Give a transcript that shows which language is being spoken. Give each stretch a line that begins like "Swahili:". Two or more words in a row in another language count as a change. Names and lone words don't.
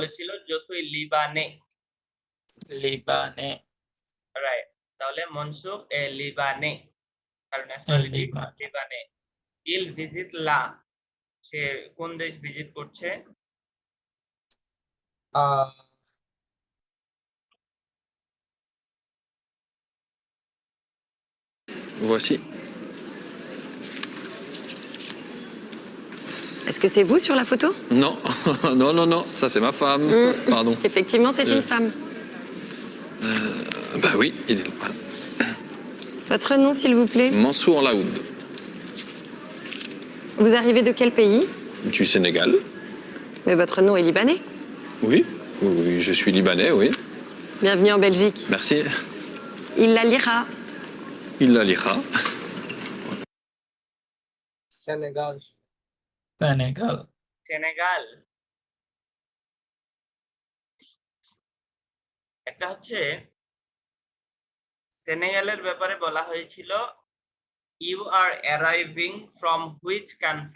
Bangla: বলেছিল যতই লিবানে। লিবানে। রাইট, তাহলে
French: Mansour est libanais,
Bangla: তার ন্যাশনালিটি লিবানে। লিবানে।
French: il visite la,
Bangla: সে কোন দেশ ভিজিট করছে? আহ
French: Voici. Est-ce que c'est vous sur la photo? Non, non, non, non, ça c'est ma femme. Pardon. Effectivement, c'est une femme. Bah oui, il est voilà. Votre nom, s'il vous plaît? Mansour Laoud, Vous arrivez de quel pays? du Sénégal. Mais votre nom est libanais. Oui, oui, je suis libanais, oui. Bienvenue en Belgique. Merci. Il la lira. Il la lira.
Bangla: সেনেগাল। সেনেগাল। সেনেগাল। একটা হচ্ছে সেনেগালের ব্যাপারে বলা হয়েছিল
English: you are arriving from which country?